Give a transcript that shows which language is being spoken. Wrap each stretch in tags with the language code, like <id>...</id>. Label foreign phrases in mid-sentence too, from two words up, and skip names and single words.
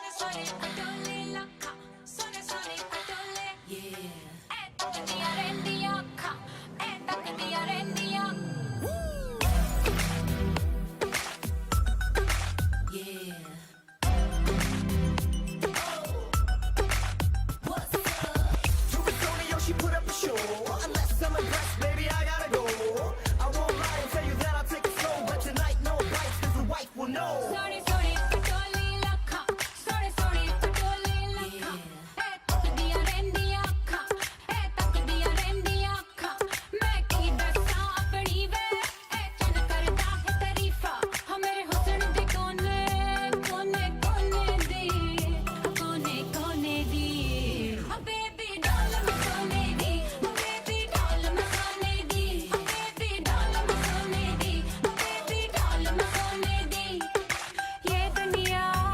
<pa>ਸੋਨੇ ਖਟੋਲੇ ਲਖਾ ਸੋਨੇ ਸੋਨੇ ਖਟੋਲੇ ਏ ਤਕਦੀਆਂ ਰਹਿੰਦੀਆਂ ਅੱਖਾਂ ਏ ਤਕਦੀਆਂ ਰਹਿੰਦੀਆਂ</pa> <en>She put up a show. Unless I'm impressed, baby, I gotta go. I won't lie and tell you that I'll take it slow. But tonight, no bites, cause the wife will know.</en> <pa>ਸੋਨੇ ਸੋਨੇ ਖਟੋਲੇ ਲਖਾ ਸੋਨੇ ਸੋਨੇ ਖਟੋਲੇ ਲਖਾ ਏ ਤਕਦੀਆਂ ਰਹਿੰਦੀਆਂ ਅੱਖਾਂ ਏ ਤਕਦੀਆਂ ਰਹਿੰਦੀਆਂ ਅੱਖਾਂ ਮੈਂ ਕੀ ਦੱਸਾਂ ਅਪਣੀ ਵੇ ਏ ਚੰਨ ਕਰਦਾ ਹੈ ਤਾਰੀਫਾ ਹਾਂ ਮੇਰੇ ਹੁਸਨ ਦੇ ਕੋਨੇ ਕੋਨੇ ਕੋਨੇ ਦੀ ਕੋਨੇ ਕੋਨੇ ਦੀ ਹਾਂ</pa> <en>baby doll</en> <pa>ਮੈਂ ਸੋਨੇ ਦੀ ਹਾਂ</pa> <en>baby doll</en> <pa>ਮੈਂ ਸੋਨੇ ਦੀ ਹਾਂ</pa> <en>baby doll</en> <pa>ਮੈਂ ਸੋਨੇ ਦੀ ਹਾਂ</pa> <en>baby doll</en> <pa>ਮੈਂ ਸੋਨੇ ਦੀ ਯੇ ਦੁਨੀਆ</pa>